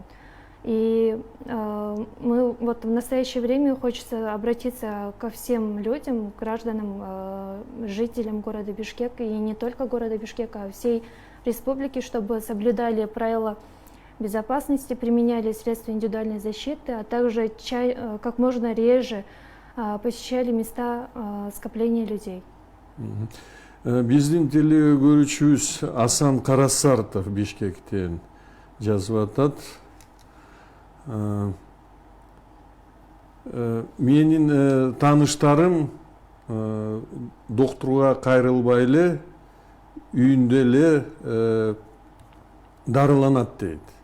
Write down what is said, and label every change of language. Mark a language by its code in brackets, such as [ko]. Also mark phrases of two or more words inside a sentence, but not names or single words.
[ru] И мы вот в настоящее время хочется обратиться ко всем людям, гражданам, жителям города Бишкек, и не только города Бишкека, а всей республики, чтобы соблюдали правила безопасности, применяли средства индивидуальной защиты, а также как можно реже посещали места скопления людей. [ky] Биздин телегөрүүчүбүз Асан Карасартов Бишкектен. жазып атат. Менин тааныштарым доктурга кайрылбай эле үйүндө эле дарыланат дейт.